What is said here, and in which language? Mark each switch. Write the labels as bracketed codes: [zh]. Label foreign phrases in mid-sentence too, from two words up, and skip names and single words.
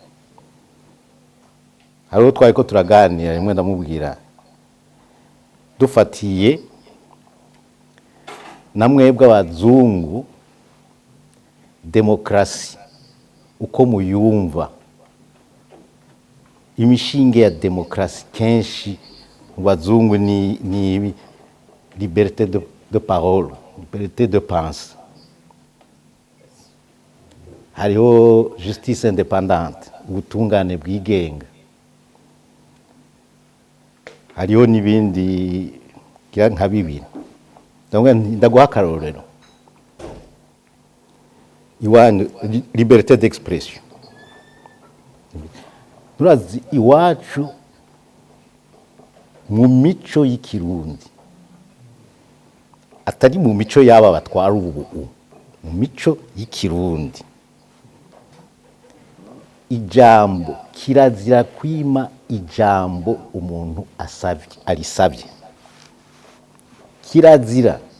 [rn] Hariho twariko turaganira, rimwe ndamubwira dufatiye namwebwe abazungu demokrasi uko muyumva, imishinge ya demokrasi kenshi mu bazungu ni [fr] liberté de parole, liberté de pensée, [rn] hariho [fr] justice indépendante, [rn] ubutungane bwigenga, hariho n'ibindi nka bibiri. Ndaguha akarorero iwanyu, [fr] liberté d'expression. [rn] Turazi iwacu mu mico y'ikirundi, atari mu mico y'aba batwara ubu, mu mico y'ikirundi ijambo kirazira kwima ijambo umuntu arisabye, kirazira.